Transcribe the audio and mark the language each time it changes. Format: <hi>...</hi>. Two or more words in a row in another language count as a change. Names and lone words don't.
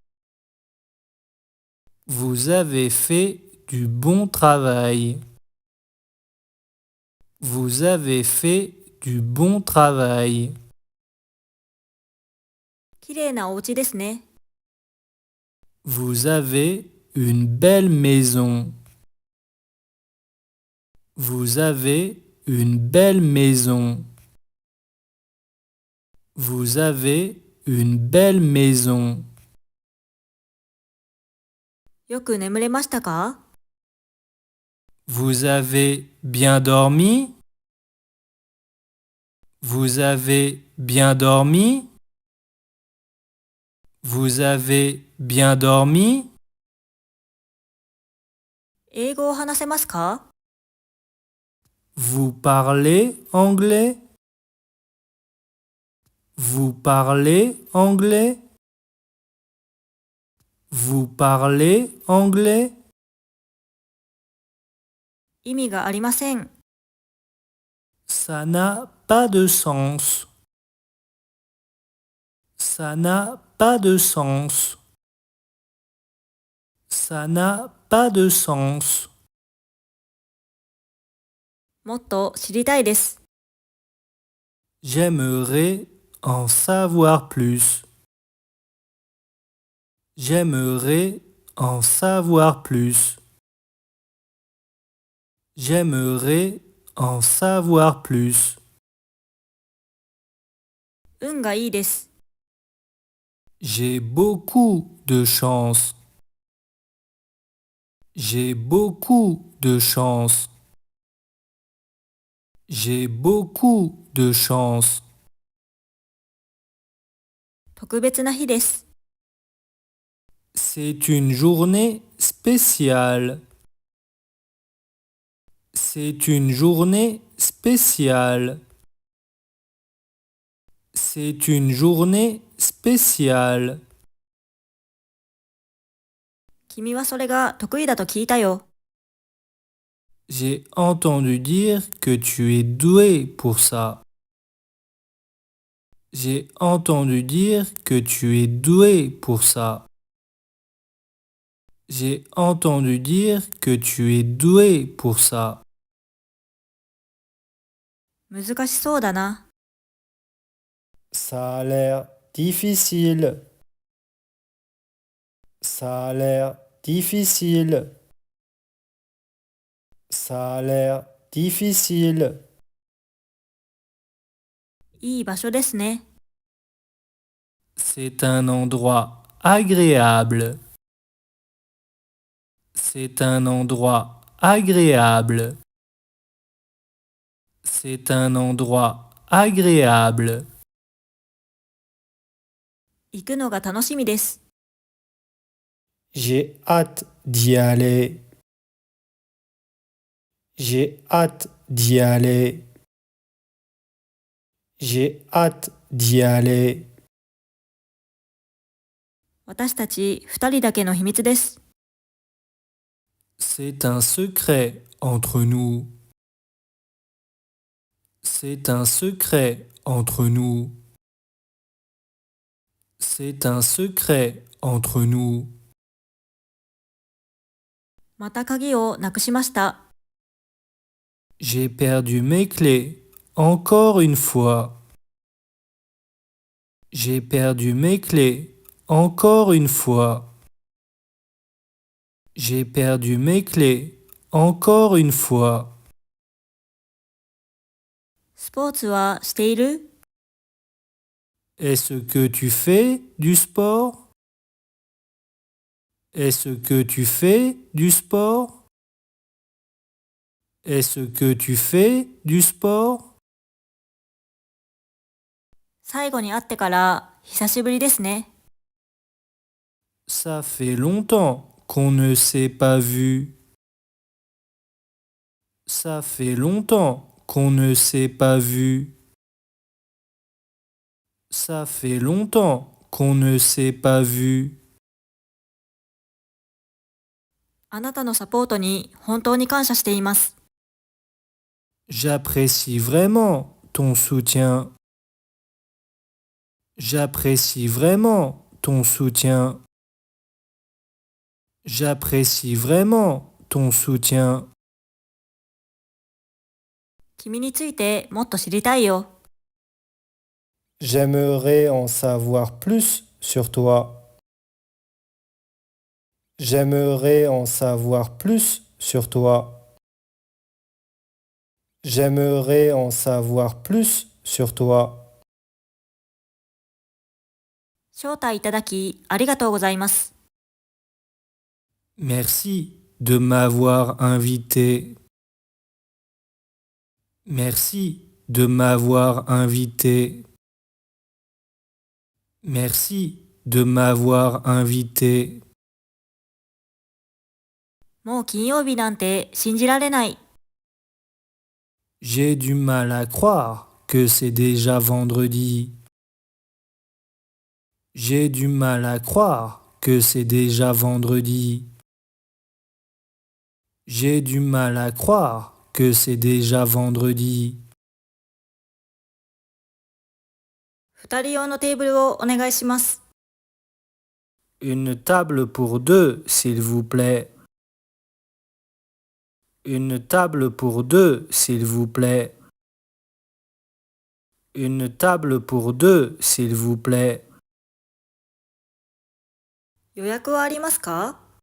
<fr>Vous avez fait du bon travail. Vous avez fait du bon travail.</fr> <ja>綺麗なお家ですね。</ja> <fr>Vous avez une belle maison. Vous avez une belle maison. Vous avez une belle maison.</fr> <ja>よく眠れましたか？</ja> <fr>Vous avez bien dormi? Vous avez bien dormi? Vous avez bien dormi?</fr> <ja>英語を話せますか？</ja> <fr>Vous parlez anglais? Vous parlez anglais? Vous parlez anglais?</fr> <ja>意味がありません。</ja> <fr>Ça n'a pas de sens. Ça n'a pas de sens. Ça n'a pas de sens.</fr> <ja>もっと知りたいです。</ja> <fr>J'aimerais en savoir plus. J'aimerais en savoir plus. J'aimerais en savoir plus.</fr> <ja>運がいいです。</ja> <fr>J'ai beaucoup de chance. J'ai beaucoup de chance. J'ai beaucoup de chance.</fr> <ja>特別な日です。</ja> <fr>C'est une journée spéciale. C'est une journée spéciale. C'est une journée spéciale.</fr> <ja>君はそれが得意だと聞いたよ。</ja> <fr>J'ai entendu dire que tu es doué pour ça. J'ai entendu dire que tu es doué pour ça. J'ai entendu dire que tu es doué pour ça.</fr> <ja>難しそうだな。</ja> <fr>Ça a l'air difficile. Ça a l'air difficile. Ça a l'air difficile.</fr> <ja>いい場所ですね。</ja> <fr>C'est un endroit agréable. C'est un endroit agréable. C'est un endroit agréable.</fr> <ja>行くのが楽しみです。</ja> <fr>J'ai hâte d'y aller. J'ai hâte d'y aller. J'ai hâte d'y aller.</fr> <ja>私たち二人だけの秘密です。</ja> <fr>C'est un secret entre nous. C'est un secret entre nous. C'est un secret entre nous.</fr> <ja>また鍵をなくしました。</ja> <fr>J'ai perdu mes clés. Encore une fois. J'ai perdu mes clés. Encore une fois. J'ai perdu mes clés. Encore une fois.</fr> <ja>スポーツはしている？</ja> <fr>Est-ce que tu fais du sport? Est-ce que tu fais du sport? Est-ce que tu fais du sport?</fr> <ja>最後に会ってから久しぶりですね。</ja> <fr>Ça fait longtemps qu'on ne s'est pas vu. Ça fait longtemps qu'on ne s'est pas vu. Ça fait longtemps qu'on ne s'est pas vu.</fr> <ja>あなたのサポートに本当に感謝しています。</ja> <fr>J'apprécie vraiment ton soutien. J'apprécie vraiment ton soutien. J'apprécie vraiment ton soutien.</fr> <ja>君についてもっと知りたいよ。</ja> <fr>J'aimerais en savoir plus sur toi. J'aimerais en savoir plus sur toi. J'aimerais en savoir plus sur toi.</fr> <ja>招待いただきありがとうございます。</ja> <fr>Merci de m'avoir invité. Merci de m'avoir invité. Merci de m'avoir invité.</fr> <ja>もう金曜日なんて信じられない。</ja> <fr>J'ai du mal à croire que c'est déjà vendredi. J'ai du mal à croire que c'est déjà vendredi. J'ai du mal à croire que c'est déjà vendredi.</fr> <ja>二人用のテーブルをお願いします。</ja> <fr>Une table pour deux, s'il vous plaît. Une table pour deux, s'il vous plaît. Une table pour deux, s'il vous plaît.</fr> <ja>予約はありますか？</ja>